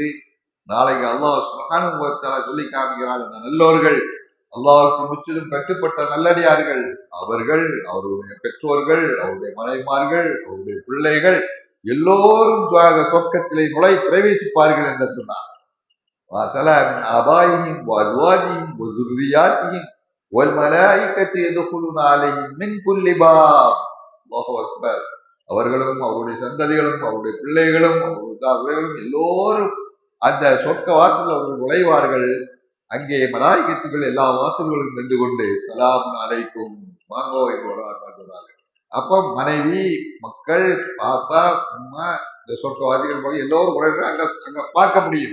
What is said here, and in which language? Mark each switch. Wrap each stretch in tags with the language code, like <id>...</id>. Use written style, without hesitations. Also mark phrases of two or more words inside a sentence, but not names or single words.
<ta>நாளைக்கு அல்லாஹ்</ta> <ar>سبحانه وتعالى</ar> <ta>சொல்லி காமிக்கிறார், இந்த நல்லோர்கள், அல்லாஹ்வுக்கு முற்றிலும் கட்டுப்பட்ட நல்லடியார்கள், அவர்கள், அவருடைய பெற்றோர்கள், அவருடைய மனைவிமார்கள், அவருடைய பிள்ளைகள் எல்லோரும் சொர்க்கத்திலே பிரவேசிப்பார்கள் என்று சொன்னார்.</ta> <ar>وسلام من آبائهم وأزواجهم وذرياتهم والملائكة يدخلون عليهم من كل باب. الله أكبر.</ar> <ta>அவர்களும் அவருடைய சந்ததிகளும் அவருடைய பிள்ளைகளும் அவர்களும் எல்லோரும் அந்த சொர்க்க வாசல் அவர்கள் நுழைவார்கள். அங்கே மலாய்க்கத்துகள் எல்லா வாசல்களும் நின்று கொண்டு</ta> <ar>سلام عليكم</ar> <ta>வாங்கோ என்று சொல்றாங்க. அப்ப மனைவி, மக்கள், பாப்பா, அம்மா, இந்த சொர்க்கவாதிகள் போய் எல்லோரும் அங்க பார்க்க முடியும்.</ta>